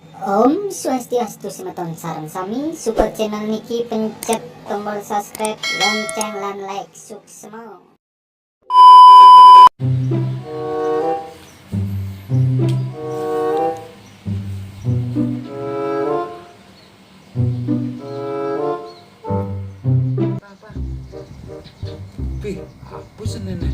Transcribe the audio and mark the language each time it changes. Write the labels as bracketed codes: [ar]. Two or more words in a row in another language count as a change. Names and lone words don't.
[ban] Om Swastiastu semeton sareng sami [en] support channel [ban] niki pencet tombol subscribe, lonceng lan like suksema. [id] Apa sih nih?